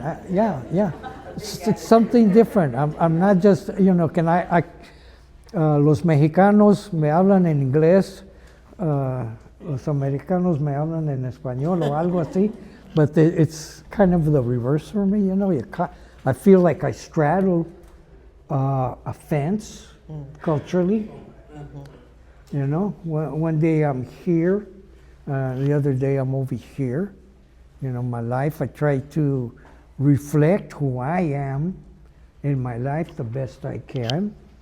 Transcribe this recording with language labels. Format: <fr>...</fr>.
<en>Yeah. It's something different. I'm not just, you know,</en> <es>los mexicanos me hablan en inglés, los americanos me hablan en español o algo así,</es> <en>but it's kind of the reverse for me, you know. I feel like I straddle a fence culturally, you know. One day I'm here, the other day I'm over here. You know, my life, I try to reflect who I am in my life the best I can.</en>